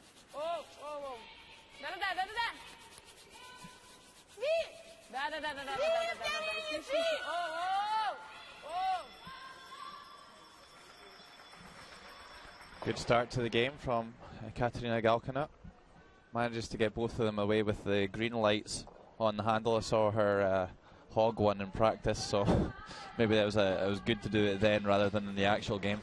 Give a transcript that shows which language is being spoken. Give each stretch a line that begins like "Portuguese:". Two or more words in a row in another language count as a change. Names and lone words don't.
English: Оу, оу, оу. Да-да-да, да-да-да. Да-да-да-да-да-да-да-да-да. Оу, оу, оу. Good start to the game from Katarina Galkina. Manages to get both of them away with the green lights on the handle. I saw her hog one in practice, so maybe it was good to do it then rather than in the actual game.